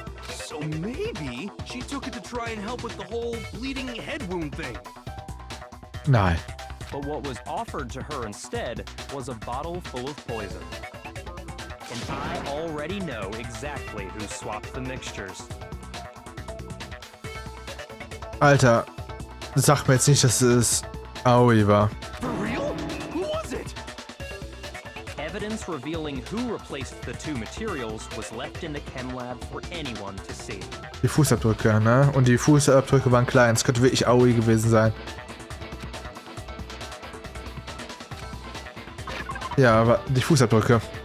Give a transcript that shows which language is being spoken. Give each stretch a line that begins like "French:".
English: So maybe she took it to try and help with the whole bleeding head wound thing.
German: Nein.
English: But what was offered to her instead was a bottle full of poison. And I already know exactly who swapped the mixtures.
German: Alter, sag mir jetzt nicht, dass es Aoi war.
English: For real? Who was it? Evidence revealing who replaced the two materials was left in the chem lab for anyone to see.
German: Die Fußabdrücke, ne? Und die Fußabdrücke waren klein. Es könnte wirklich Aoi gewesen sein. Ja, aber die Fußabdrücke.